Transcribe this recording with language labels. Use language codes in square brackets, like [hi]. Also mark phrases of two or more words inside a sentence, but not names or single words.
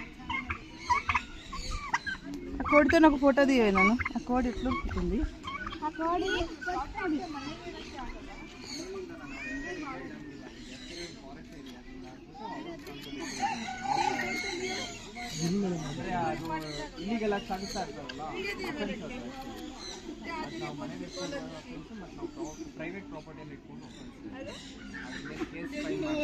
[te] కోడితో నాకు ఫోటో తీయవే నన్ను ఆ కోడి ఎట్లా ఉంటుంది [kn] ಇಲ್ಲಿಗೆಲ್ಲ ಸಾಗಿಸ್ತಾ ಇರ್ತಾರಲ್ಲ ನಾವು ಮನೆ [en] private propertyಯಲ್ಲಿ [kn] ಇಟ್ಕೊಂಡು [en] case file